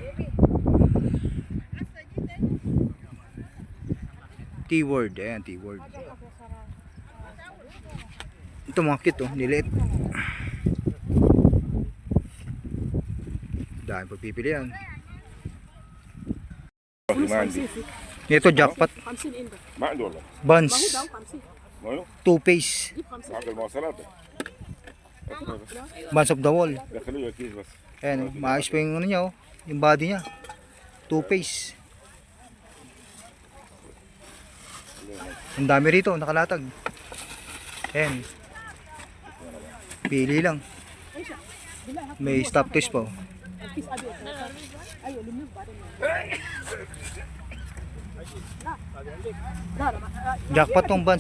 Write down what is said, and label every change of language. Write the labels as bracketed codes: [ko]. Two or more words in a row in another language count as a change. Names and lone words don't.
[tl] T-word, ayan, T-word. Ito mga cute oh, niliit. Dahil pagpipilian. [ar] ما عندي [tl] Ito jackpot. [ar] 50 عندك ما عندي والله [tl] Buns. [ar] داو 50 ماله [tl] Toothpaste. [ar] جيب 50 عند المواصلات [en] Buns of the wall. [ar] دخلوا كيس بس [tl] Ayan, maayos pa yung ano niya oh. Yung body niya. Toothpaste. Ang dami rito, nakalatag. Ayan. Pili lang. May [en] stop twist [tl] pa oh. Jackpot tong Buns.